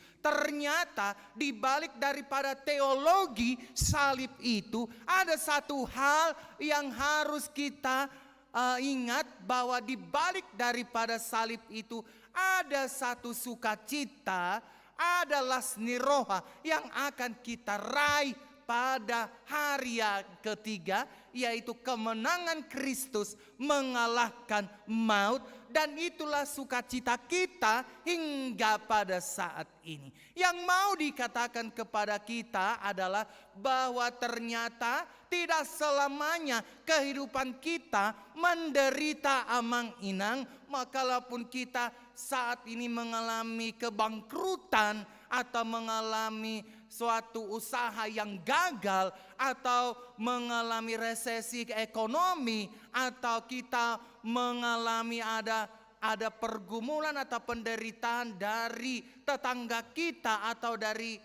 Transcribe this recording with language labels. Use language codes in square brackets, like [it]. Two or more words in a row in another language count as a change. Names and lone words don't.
[id] Ternyata di balik daripada teologi salib itu ada satu hal yang harus kita ingat, bahwa di balik daripada salib itu ada satu sukacita, ada [bbc] lasni roha [id] yang akan kita raih pada hari yang ketiga, yaitu kemenangan Kristus mengalahkan maut. Dan itulah sukacita kita hingga pada saat ini. Yang mau dikatakan kepada kita adalah bahwa ternyata tidak selamanya kehidupan kita menderita amang-inang. Makalaupun kita saat ini mengalami kebangkrutan atau mengalami suatu usaha yang gagal, atau mengalami resesi ekonomi, atau kita mengalami ada pergumulan atau penderitaan dari tetangga kita atau dari